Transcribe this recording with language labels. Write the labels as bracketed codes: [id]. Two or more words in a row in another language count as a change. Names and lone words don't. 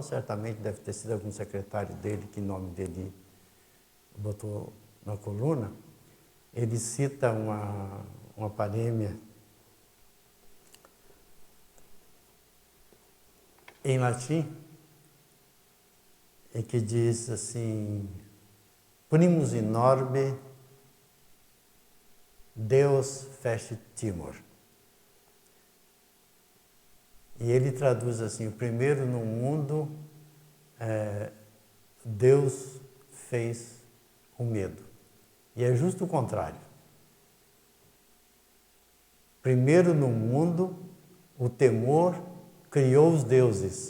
[pt] Certamente deve ter sido algum secretário dele que o nome dele botou na coluna. Ele cita uma parêmia em latim, e que diz assim: [la] primus in orbe Deus fecit timor. [pt] E ele traduz assim: o primeiro no mundo, Deus fez o medo. E é justo o contrário. Primeiro no mundo, o temor criou os deuses.